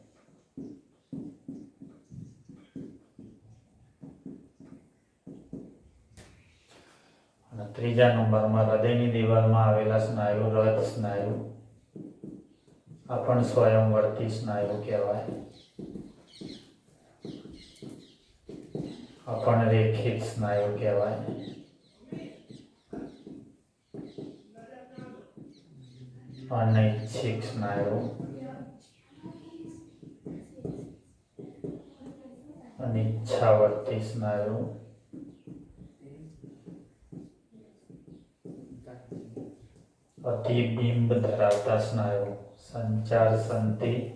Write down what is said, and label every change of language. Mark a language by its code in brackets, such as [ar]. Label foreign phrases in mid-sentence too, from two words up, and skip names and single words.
[gu] અને ત્રીજા નંબરમાં હૃદયની દિવાલમાં આવેલા સ્નાયુ હૃદ સ્નાયુ, આ પણ સ્વયંવર્તી સ્નાયુ કહેવાય। આ પણ રેખિત સ્નાયુ કહેવાય। અનૈચ્છિક સ્નાયુ, અનિચ્છાવર્તી સ્નાયુ, અતિબિંબ ધરાવતા સ્નાયુ, સંચાર સંધિ